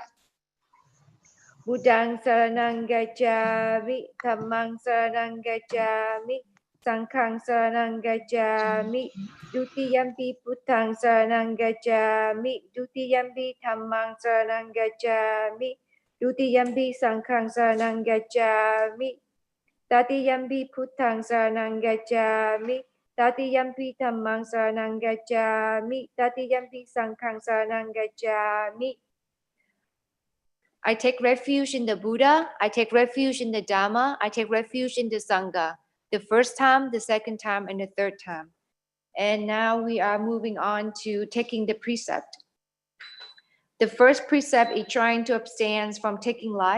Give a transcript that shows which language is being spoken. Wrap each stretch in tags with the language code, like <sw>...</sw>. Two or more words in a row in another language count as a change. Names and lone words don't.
<pi>Buddhang Saranang Gacchami, Dhammang Saranang Gacchami, Sanghang Saranang Gacchami, Dutiyampi Buddhang Saranang Gacchami, Dutiyampi Dhammang Saranang Gacchami, Dutiyampi Sanghang Saranang Gacchami, Tatiyampi Buddhang Saranang Gacchami, Tatiyampi Dhammang Saranang Gacchami, Tatiyampi Sanghang Saranang Gacchami.</pi> <en>I take refuge in the Buddha, I take refuge in the Dhamma, I take refuge in the Sangha. The first time, the second time, and the third time. And now we are moving on to taking the precept. The first precept is trying to abstain from taking life.</en>